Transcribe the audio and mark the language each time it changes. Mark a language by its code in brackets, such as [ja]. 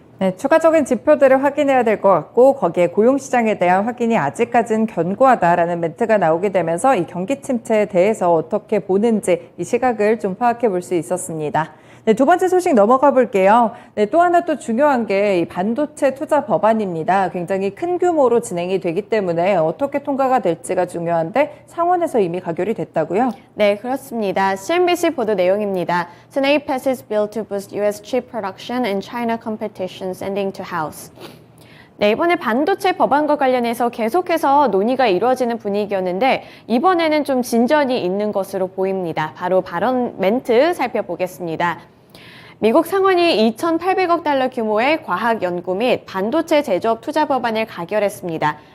[ko] 네, 추가적인 지표들을 확인해야 될 것 같고 거기에 고용시장에 대한 확인이 아직까지는 견고하다라는 멘트가 나오게 되면서 이 경기 침체에 대해서 어떻게 보는지 이 시각을 좀 파악해 볼 수 있었습니다. 네, 두 번째 소식 넘어가 볼게요. 네, 또 하나 또 중요한 게 이 반도체 투자 법안입니다. 굉장히 큰 규모로 진행이 되기 때문에 어떻게 통과가 될지가 중요한데 상원에서 이미 가결이 됐다고요? 네, 그렇습니다. CNBC 보도 내용입니다. [en] Senate passes bill to boost U.S. chip production and China competition sending to House. [ko] 네, 이번에 반도체 법안과 관련해서 계속해서 논의가 이루어지는 분위기였는데 이번에는 좀 진전이 있는 것으로 보입니다. 바로 발언 멘트 살펴보겠습니다. 미국 상원이 2,800억 달러 규모의 과학 연구 및 반도체 제조업 투자 법안을 가결했습니다.